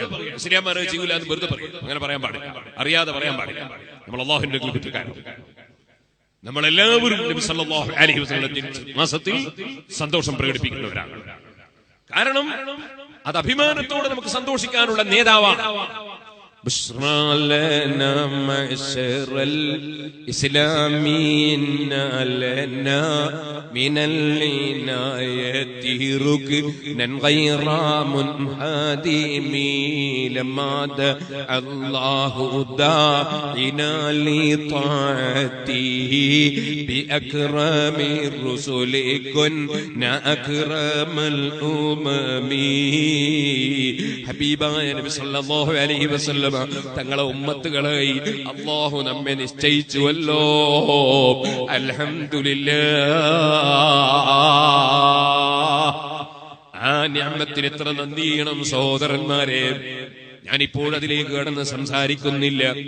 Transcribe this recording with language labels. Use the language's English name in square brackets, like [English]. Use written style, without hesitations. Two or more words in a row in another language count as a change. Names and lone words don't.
[Malayalam] മുസ്ലിംമാരെ ചെയ്യൂല എന്ന് വെറുതെ പറയാം. അങ്ങനെ പറയാൻ പാടില്ല, അറിയാതെ പറയാൻ പാടില്ല. നമ്മൾ അള്ളാഹുവിന്റെ കുറ്റക്കാരൻ. നമ്മളെല്ലാവരും നബി [Arabic] صلى الله عليه وسلم [Malayalam] മാസത്തിൽ സന്തോഷം പ്രകടിപ്പിക്കുന്നവരാണ്. കാരണം അത് അഭിമാനത്തോടെ നമുക്ക് സന്തോഷിക്കാനുള്ള നേതാവാണ്. [Arabic] بشرى لنا معشر الإسلامين لنا من العناية ركنا غير منهدم لما دعا الله داعنا لطاعته بأكرم الرسل كنا أكرم الأمم. حبيبنا النبي صلى الله عليه وسلم [Malayalam] തങ്ങളെ ഉമ്മത്തുകളായി അല്ലാഹു നമ്മെ നിശ്ചയിച്ചുവല്ലോ. [Arabic] الحمد لله. [Malayalam] ആ നിഅമത്തിന് എത്ര നന്ദി ചെയ്യണം സഹോദരന്മാരെ. ഞാനിപ്പോൾ അതിലേക്ക് കടന്ന് സംസാരിക്കുന്നില്ല.